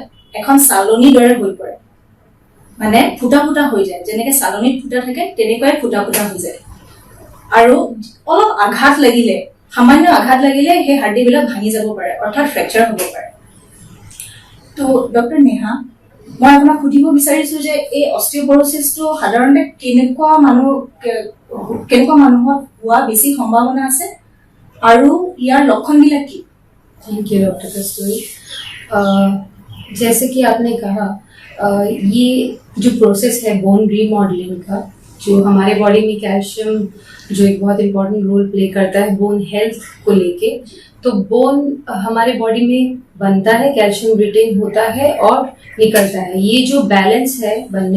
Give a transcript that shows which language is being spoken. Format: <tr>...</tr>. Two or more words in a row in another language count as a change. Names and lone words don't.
<as>এখন সালনি দৰে হৈ পৰে মানে ফুটা ফুটা হৈ যায় যেনেকৈ সালনিত ফুটা থাকে তেনেকৈ ফুটা ফুটা হৈ যায় আৰু অলপ আঘাত লাগিলে সামান্য আঘাত লাগিলে সেই হাড়ি বিলাক ভাঙি যাব পাৰে অৰ্থাৎ ফ্ৰেকচাৰ হ'ব পাৰে তো ডক্টৰ নেহা মই আপোনাক সুধিব বিচাৰিছো যে এই অস্টিওপৰোসিসটো সাধাৰণতে কেনেকুৱা মানুহত হোৱা বেছি সম্ভাৱনা আছে আৰু ইয়াৰ লক্ষণবিলাক কি</as> <en>thank you</en> <hi>डॉक्टर कस्तूरी जैसे कि आपने कहा ये जो प्रोसेस है</hi> <en>bone remodeling</en> <hi>का जो हमारे बॉडी में कैल्शियम जो एक बहुत</hi> <en>important role play</en> <hi>करता है</hi> <en>bone health</en> <hi>को लेके तो बोन हमारे बॉडी में बनता है कैल्शियम रिटेन होता है और निकलता है ये जो बैलेंस है बनने</hi>